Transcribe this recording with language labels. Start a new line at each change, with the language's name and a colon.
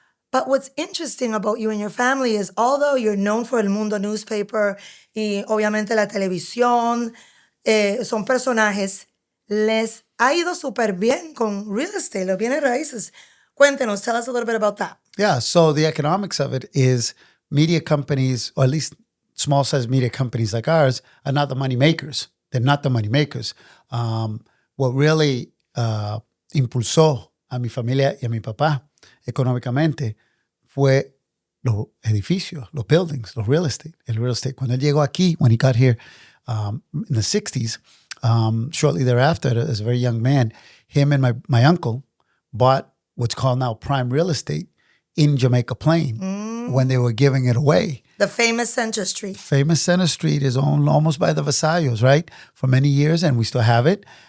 English: But what's interesting about you and your family is, although you're known for El Mundo newspaper
Spanish: y obviamente la televisión, son personajes, les ha ido súper bien con real estate, los bienes raíces. Cuéntenos,
English: tell us a little bit about that. Yeah, so the economics of it is media companies, or at least small-sized media companies like ours, are not the money makers. They're not the money makers. What really
Spanish: impulsó a mi familia y a mi papá económicamente fue los edificios, los buildings, el real estate. Cuando él llegó aquí,
English: when he got here in the 60s, shortly thereafter, as a very young man, him and my uncle bought what's called now prime real estate in Jamaica Plain when they were giving it away. The famous Center Street. Famous Center Street is owned almost by the Vasallos, right? For many years, and we still have it.